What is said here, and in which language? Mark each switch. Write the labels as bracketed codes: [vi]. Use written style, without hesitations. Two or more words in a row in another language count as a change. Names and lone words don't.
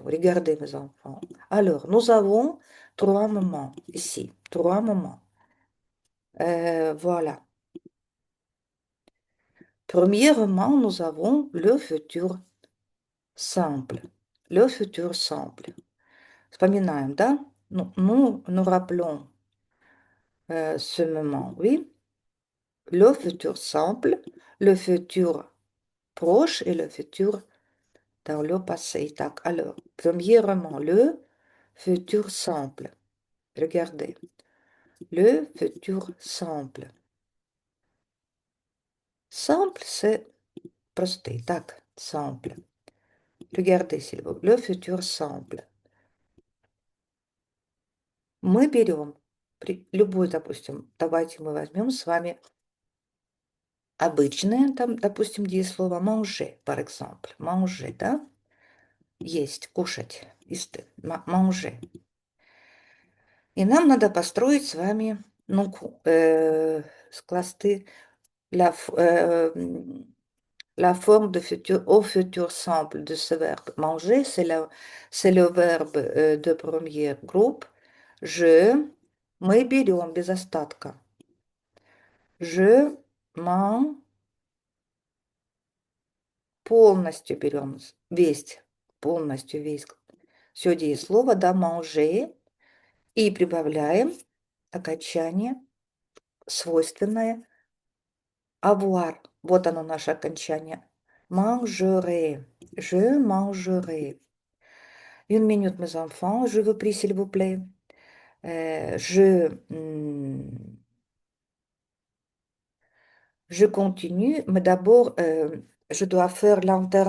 [fr] Regardez, mes enfants. Alors, nous avons trois moments ici. Trois moments. Voilà. Premièrement, nous avons le futur simple. Le futur simple. [ru] Вспоминаем, да? [fr] Nous rappelons ce moment, oui. Le futur simple, le futur proche et le futur dans le passé. Так, alors, premièrement, le futur simple. Regardez. Le futur simple. Simple, c'est простый. [ru] Так, simple. [fr] Regardez, s'il vous plaît. [ru] Le futur simple. Мы берем любой, допустим, давайте мы возьмем с вами обычное, там, допустим, слово [fr] manger, par exemple. Manger, [ru] да? Есть, кушать. Manger. И нам надо построить с вами, ну, скласти [fr] la forme de futur, au futur simple de ce verbe. Manger, c'est le verbe de premier groupe. [ru] Мы берем без остатка. [fr] Je mange, [ru] полностью берем весь, полностью весь. Все слово, да, manger. И прибавляем окончание, свойственное avoir. Вот оно наше окончание. [fr] Mangerai. Je mangerai. Une minute, mes enfants, je vous prie, s'il vous plaît. Je continue, mais d'abord, je dois faire l'internet.